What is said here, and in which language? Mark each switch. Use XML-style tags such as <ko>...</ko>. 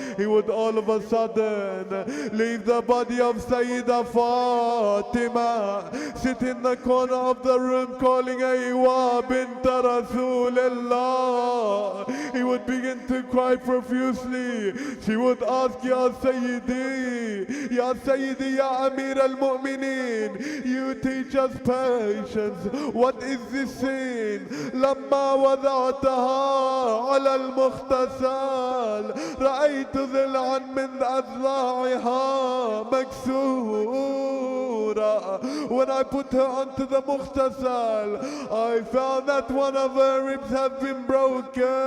<en>He would all of a sudden leave the body of Sayyidah Fatima, sit in the corner of the room calling Aywa bint Rasulullah. He would begin to cry profusely. She would ask, Ya Sayyidi, Ya Sayyidi, Ya Amir al-Mu'mineen, you teach us patience. What is this sin?</en> <ar>لما وضعتها على المغتسل رأيت ضلعا من أضلاعها مكسورة.</ar> <en>When I put her onto the mughtasal, I found that one of her ribs have been broken.</en>